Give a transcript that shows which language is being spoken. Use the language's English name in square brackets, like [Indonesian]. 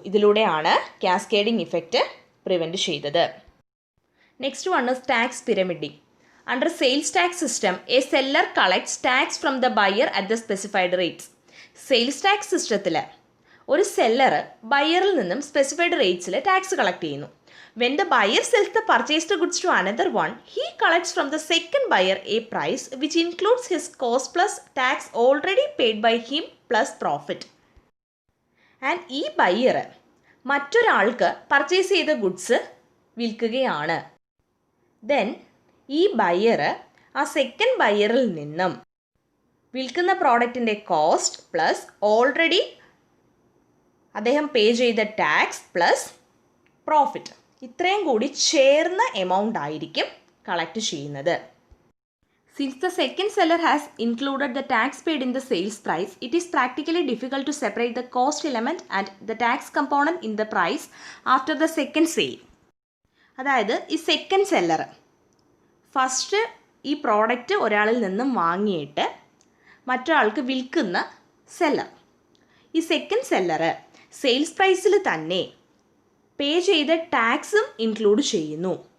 [Malayalam] ഇതിലൂടെയാണ് cascading effect prevent ചെയ്തത്. [English] Next one is tax pyramiding. Under sales tax system a seller collects tax from the buyer at the specified rates. [Malayalam] Sales tax സിസ്റ്റത്തിൽ ഒരു seller ബയറിൽ നിന്നും specified റേറ്റ്സിൽ tax collect ചെയ്യുന്നു. [English] When the buyer sells the purchased goods to another one, he collects from the second buyer a price which includes his cost plus tax already paid by him plus profit. [Malayalam] And ഈ buyer മറ്റൊരാൾക്ക് purchase ചെയ്ത goods വിൽക്കുകയാണ്. Then ഈ buyer ആ second ബയ്യറിൽ നിന്നും വിൽക്കുന്ന പ്രോഡക്റ്റിൻ്റെ cost plus already അദ്ദേഹം പേ ചെയ്ത ടാക്സ് പ്ലസ് പ്രോഫിറ്റ് ഇത്രയും കൂടി ചേർന്ന എമൗണ്ട് ആയിരിക്കും കളക്ട് ചെയ്യുന്നത്. [English] Since the second seller has included the tax paid in the sales price, it is practically difficult to separate the cost element and the tax component in the price after the second sale. [Malayalam] അതായത് ഈ second seller first ഈ product ഒരാളിൽ നിന്നും വാങ്ങിയിട്ട് മറ്റൊരാൾക്ക് വിൽക്കുന്ന seller, ഈ second seller sales പ്രൈസിൽ തന്നെ പേ ചെയ്ത ടാക്സും ഇൻക്ലൂഡ് ചെയ്യുന്നു.